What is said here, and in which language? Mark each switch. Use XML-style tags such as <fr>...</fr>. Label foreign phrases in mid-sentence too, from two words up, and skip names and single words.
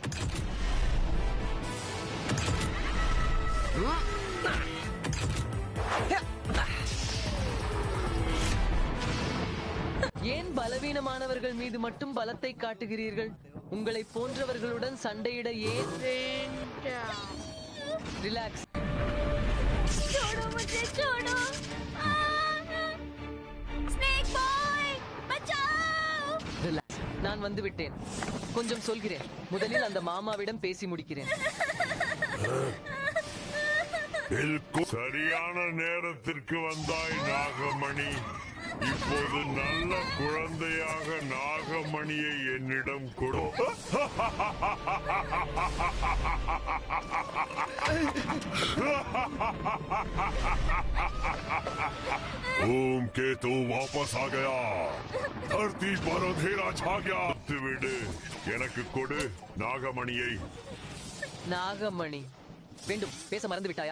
<ta>ஏன் பலவீனமானவர்கள் மீது மட்டும் பலத்தை காட்டுகிறீர்கள்? உங்களை போன்றவர்களுடன் சண்டையிட ஏன்? ரிலாக்ஸ்.</ta> <hi>छोड़ो मुझे, छोड़ो. स्नेक बॉय, बचाओ.</hi> <ta>ரிலாக்ஸ். நான் வந்து விட்டேன். கொஞ்சம் சொல்கிறேன். முதலில் அந்த மாமாவிடம் பேசி முடிக்கிறேன். சரியான நேரத்திற்கு வந்தாய் நாகமணி. இப்போது நல்ல குழந்தையாக நாகமணியை என்னிடம் கொடு.</ta> <hi>ओम केतु वापस आ गया. धरती पर अंधेरा छा गया.</hi> <ta>விடு, எனக்கு கொடு நாகமணியை. நாகமணி வேண்டும். பேச மறந்து விட்டாயா?</ta>